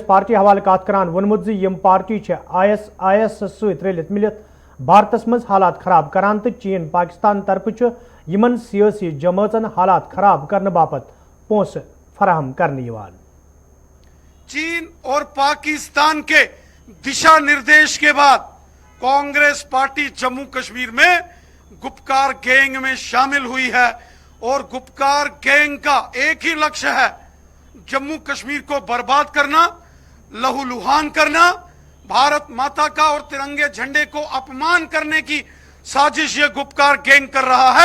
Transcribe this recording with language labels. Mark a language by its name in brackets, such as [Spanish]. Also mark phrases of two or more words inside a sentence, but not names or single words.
[Kashmiri] पार्टी हवाले कत करान वोनमुत यम पार्टी IS सत रलित मिलित भारतस मज हालात खराब करान तो चीन पाकिस्तान तरफ यमन सियासी जमातन हालात खराब करने बापत पोस फराहम करने। [Hindi] चीन और पाकिस्तान के दिशा निर्देश के बाद कांग्रेस पार्टी जम्मू कश्मीर में गुपकार गैंग में शामिल हुई है और गुपकार गैंग का एक ही लक्ष्य है, जम्मू कश्मीर को बर्बाद करना, लहूलुहान करना, भारत माता का और तिरंगे झंडे को अपमान करने की साजिश ये गुपकार गैंग कर रहा है।